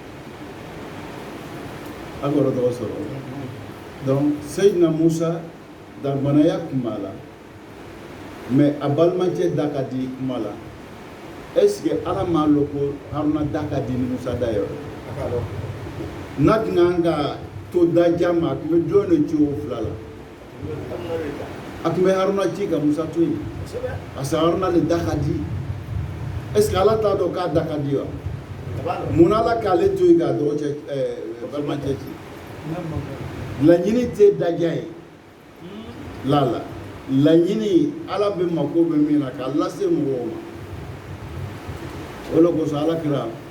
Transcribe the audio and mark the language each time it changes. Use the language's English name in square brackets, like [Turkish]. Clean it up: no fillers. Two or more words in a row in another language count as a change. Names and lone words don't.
[Bambara] a kɔrɔ tɔgɔ sɔrɔ donc Seydina Musa dagbanaya kun b'a la mais a balimacɛ da ka di kuma la [French] est-ce que [Bambara] Ala m'a lɔn ko Haruna da ka di ni Musa da yɛrɛ n'a tun kan ka to dajan ma a tun bɛ jɔn de ci o fila la a tun bɛ Haruna ci ka Musa to yen [French] parce que [Bambara] Haruna le da ka di [French] est-ce que [Bambara] Ala t'a dɔn k'a da ka di wa mun Ala k'ale to yen k'a dɔgɔcɛ balimacɛ ci laɲini tɛ dajan ye laɲini Ala bɛ mako bɛ min na k'a lase mɔgɔw ma o de kosɔn Ala kira